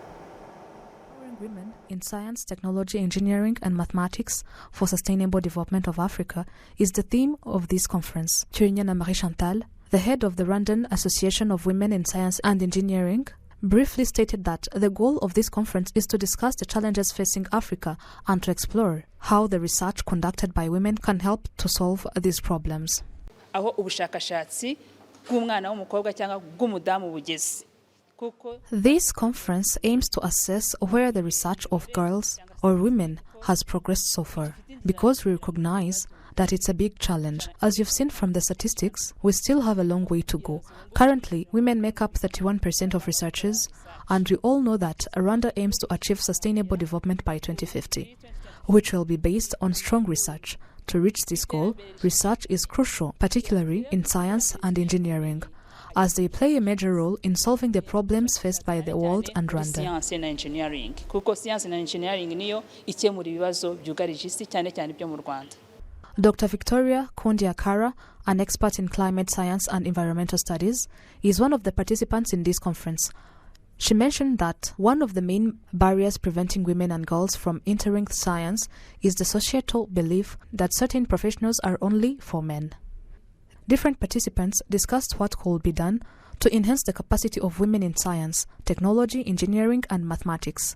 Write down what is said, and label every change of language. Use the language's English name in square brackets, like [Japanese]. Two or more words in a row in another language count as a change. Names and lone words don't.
[English] Women in science, technology, engineering, and mathematics for sustainable development of Africa is the theme of this conference. Chirinyana Marie Chantal, the head of the Rwandan Association of Women in Science and Engineering, briefly stated that the goal of this conference is to discuss the challenges facing Africa and to explore how the research conducted by women can help to solve these problems. [Kinyarwanda] Aho ubushakashatsi bw'umwana w'umukobwa cyangwa bw'umudamu bugeze. [English] This conference aims to assess where the research of girls or women has progressed so far, because we recognize that it's a big challenge. As you've seen from the statistics, we still have a long way to go. Currently, women make up 31% of researchers, and we all know that Rwanda aims to achieve sustainable development by 2050, which will be based on strong research. To reach this goal, research is crucial, particularly in science and engineering, as they play a major role in solving the problems faced by the world and Rwanda. Science and engineering. [Kinyarwanda] Kuko [English] science and engineering [Kinyarwanda] niyo ikemura ibibazo byugarije isi cyane cyane byo mu Rwanda. [English] Dr. Victoria Kondiakara, an expert in climate science and environmental studies, is one of the participants in this conference. She mentioned that one of the main barriers preventing women and girls from entering science is the societal belief that certain professions are only for men. Different participants discussed what could be done to enhance the capacity of women in science, technology, engineering, and mathematics.